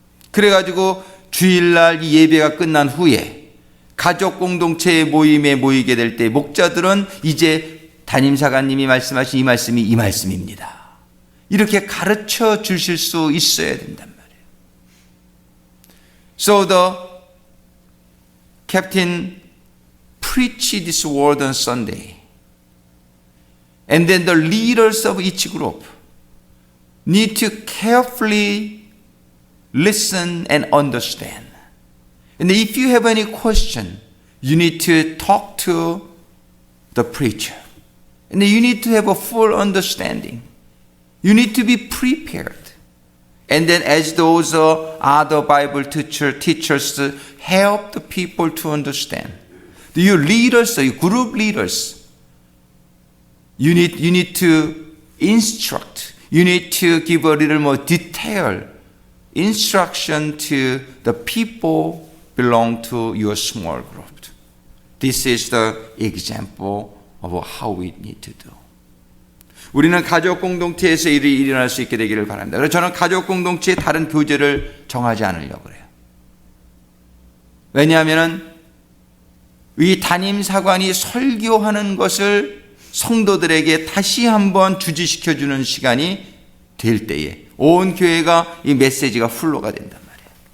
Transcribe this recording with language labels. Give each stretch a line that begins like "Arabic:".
Korean: 그래가지고 주일날 이 예배가 끝난 후에 가족 공동체의 모임에 모이게 될 때 목자들은 이제 담임사관님이 말씀하신 이 말씀이 이 말씀입니다, 이렇게 가르쳐 주실 수 있어야 된단 말이에요.
English: So the captain preached this word on Sunday. And then the leaders of each group need to carefully listen and understand. And if you have any question, you need to talk to the preacher. And you need to have a full understanding. You need to be prepared. And then as those other Bible teachers help the people to understand. Your leaders, your group leaders, you need to instruct. You need to give a little more detailed instruction to the people belong to your small group. This is the example of how we need to do.
Korean: 우리는 가족 공동체에서 일이 일어날 수 있게 되기를 바랍니다. 그래서 저는 가족 공동체의 다른 교제를 정하지 않으려고 그래요. 왜냐하면 이 담임사관이 설교하는 것을 성도들에게 다시 한번 주지시켜주는 시간이 될 때에 온 교회가 이 메시지가 플로가 된단 말이에요.